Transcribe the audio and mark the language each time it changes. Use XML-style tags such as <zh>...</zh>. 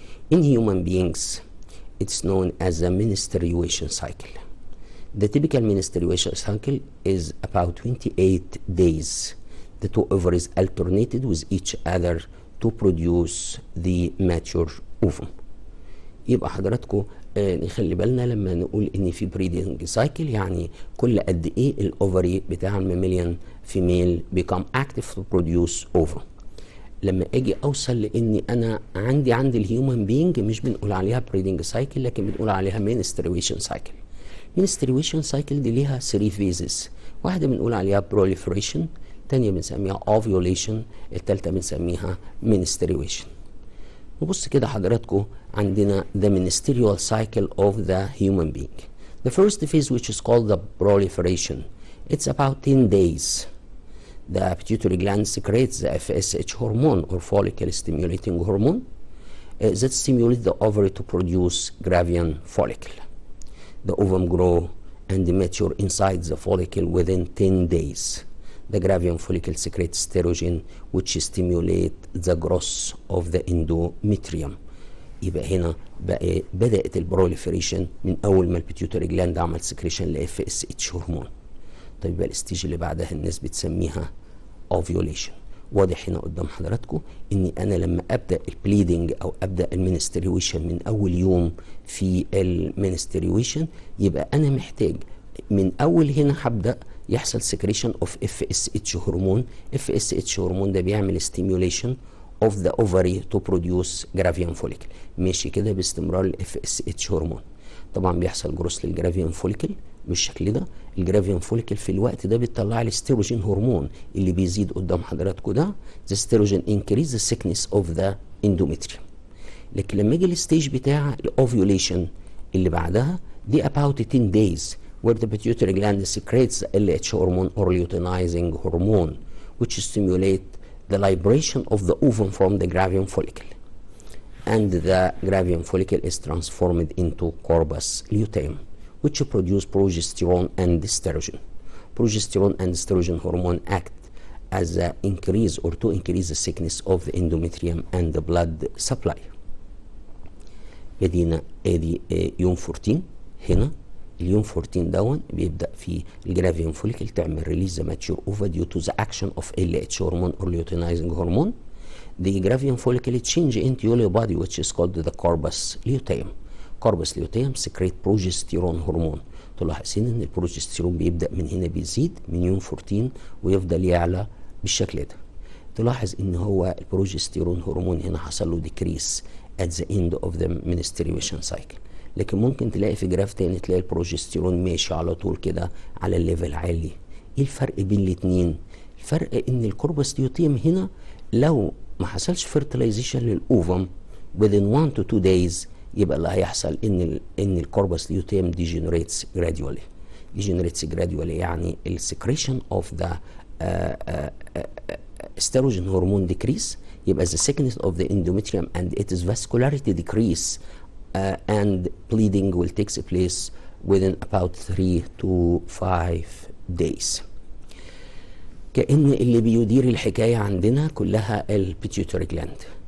<en>In human beings, it's known as the menstruation cycle. The typical menstruation cycle is about 28 days. The 2 ovaries alternated with each other to produce the mature ovum.</en> <ar>يبقى حضراتكم نخلي بالنا لما نقول ان في بريدنج سايكل، يعني كل قد ايه الاوفري بتاع الماميليان فيميل بيكام اكتف تو بروديوس اوفر. لما اجي اوصل لاني انا عند الهيومن بينج مش بنقول عليها بريدنج سايكل لكن بنقول عليها منستريشن سايكل. منستريشن سايكل دي ليها 3 فيزز، واحده بنقول عليها بروليفريشن، الثانيه بنسميها اوفيوليشن، الثالثه بنسميها منستريشن. نبص كده حضراتكم عندنا</ar> <en>the ministerial cycle of the human being. The first phase, which is called the proliferation, it's about 10 days. The pituitary gland secretes the FSH hormone or follicle stimulating hormone that stimulates the ovary to produce Gravian follicle. The ovum grow and mature inside the follicle within 10 days. The Gravian follicle secretes estrogen which stimulate the growth of the endometrium.</en> <ar>يبقى هنا بقى بدأت البروليفريشن من أول ما البيتيوتري جلاند عمل سكريشن ل FSH هرمون. طيب بقى الستيج اللي بعدها الناس بتسميها اوفيوليشن. واضح هنا قدام حضراتكم إني أنا لما أبدأ البليدنج أو أبدأ المنستريويشن من أول يوم في المنستريويشن يبقى أنا محتاج من أول هنا هبدأ يحصل سكريشن اوف FSH هرمون.</ar> <en>FSH هرمون</en> <ar>ده بيعمل</ar> <en>Stimulation of the ovary to produce Gravian follicle.</en> <ar>ماشي كده باستمرار ال FSH هرمون. طبعا بيحصل جروس للجرافيان فوليكل بالشكل ده. الجرافيان فوليكل في الوقت ده بتطلع لي ستيروجين هرمون اللي بيزيد قدام حضراتكم ده.</ar> <en>The sterogen increase the thickness of the endometrium.</en> <ar>لكن لما يجي الستيج بتاع الاوفيوليشن اللي بعدها دي</ar> <en>about 10 days where the pituitary gland secretes the LH hormone or luteinizing hormone which stimulate the liberation of the ovum from the Gravian follicle. And the Gravian follicle is transformed into corpus luteum, which produce progesterone and estrogen. Progesterone and estrogen hormone act as a increase or to increase the thickness of the endometrium and the blood supply.</en> <ar>بدينا ادي يوم 14 هنا اليوم 14 دون بيبدا في</ar> <en>الجرافيان فوليكل تعمل release the mature ova due to the action of LH hormone or luteinizing hormone. The gravian follicle change into yellow body which is called the corpus luteum. corpus luteum secrete progesterone hormone.</en> <ar>تلاحظين ان البروجستيرون بيبدا من هنا بيزيد من يوم 14 ويفضل يعلى بالشكل ده. تلاحظ ان هو البروجستيرون هرمون هنا حصل له</ar> <en>decrease at the end of the menstruation cycle.</en> <ar>لكن ممكن تلاقي في جراف تاني تلاقي البروجستيرون ماشي على طول كده على الليفل عالي. ايه الفرق بين الاتنين؟ الفرق ان الكوربس ليوتيم هنا لو ما حصلش fertilization للأوفم</ar> <en>within 1 to 2 days</en> <ar>يبقى اللي هيحصل ان الكوربس ليوتيم</ar> <en>degenerates gradually</en> <ar>يعني السكريشن</ar> <en>of the estrogen hormone decrease.</en> <ar>يبقى</ar> <en>the thickness of the endometrium and its vascularity decrease and bleeding will take place within about 3 to 5 days.</en> <ar>كأن اللي بيدير الحكاية عندنا كلها البيتيوتري gland.</ar>